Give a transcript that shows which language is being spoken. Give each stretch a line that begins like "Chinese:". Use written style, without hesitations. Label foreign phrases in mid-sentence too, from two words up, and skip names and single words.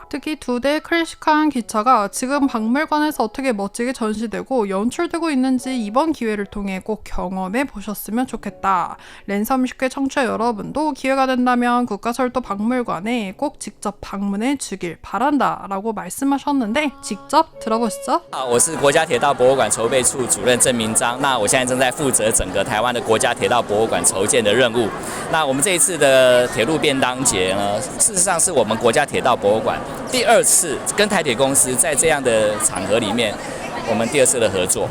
Korean: 특히 두 대의 클래식한 기차가 지금 박물관에서 어떻게 멋지게 전시되고 연출되고 있는지 이번 기회를 통해 꼭 경험해 보셨으면 좋겠다. 랜섬 뮤직회 청취자 여러분도 기회가 된다면 국가철도박물관에 꼭 직접 방문해 주길 바란다 라고 말씀하셨는데 직접 들어보시죠.
Chinese: 我是国家铁道博物馆筹备处主任郑明章。那我现在正在负责整个台湾的国家铁道博物馆筹建的任务。那我们这一次的铁路便当节呢，事实上是我们国家铁道博物馆第2次跟台铁公司在这样的场合里面，我们第2次的合作。